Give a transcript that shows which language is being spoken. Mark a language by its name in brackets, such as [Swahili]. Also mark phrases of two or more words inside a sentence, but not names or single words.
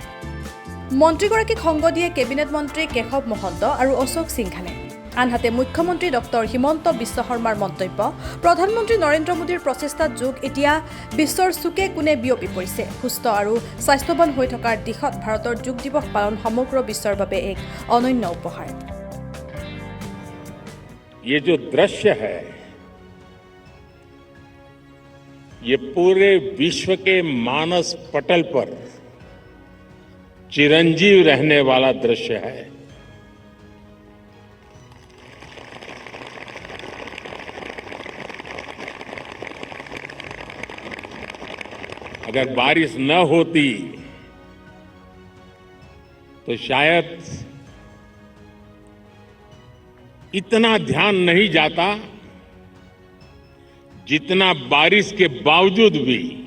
[Assamese] মন্ত্ৰীগৰাকীক সংগ দিয়ে কেবিনেট মন্ত্ৰী কেশৱ মহন্ত আৰু অশোক সিংঘানে। আনহাতে মুখ্যমন্ত্ৰী ডক্টৰ হিমন্ত বিশ্ব শৰ্মাৰ মন্তব্য, প্ৰধানমন্ত্ৰী নৰেন্দ্ৰ মোদীৰ প্ৰচেষ্টাত যোগ এতিয়া বিশ্বৰ চুকে কোণে বিয়পি পৰিছে। সুস্থ আৰু স্বাস্থ্যৱান হৈ থকাৰ দিশত ভাৰতৰ যোগ দিৱস পালন সমগ্ৰ বিশ্বৰ বাবে এক অনন্য উপহাৰ। [Hindi] ये जो दृश्य है ये पूरे विश्व के मानस पटल पर चिरंजीव रहने वाला दृश्य है। अगर बारिश न होती तो शायद इतना ध्यान नहीं जाता जितना बारिश के बावजूद भी।